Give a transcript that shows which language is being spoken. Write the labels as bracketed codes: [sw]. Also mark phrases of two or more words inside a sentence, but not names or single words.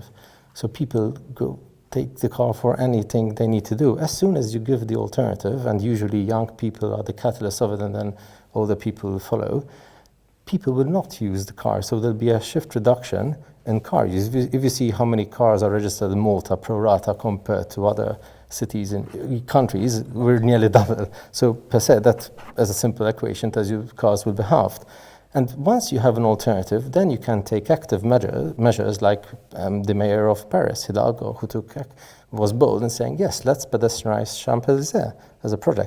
[en] So people go take the car for anything they need to do. As soon as you give the alternative, and usually young people are the catalyst of it, and then older people will follow, people will not use the car. So there'll be a shift reduction in car use. If you see how many cars are registered in Malta pro rata compared to other cities and countries, we're nearly double. So per se, that as a simple equation tells you cars will be halved. And once you have an alternative, then you can take active measures like the mayor of Paris, Hidalgo, who was bold in saying, yes, let's pedestrianize Champs-Élysées as a project.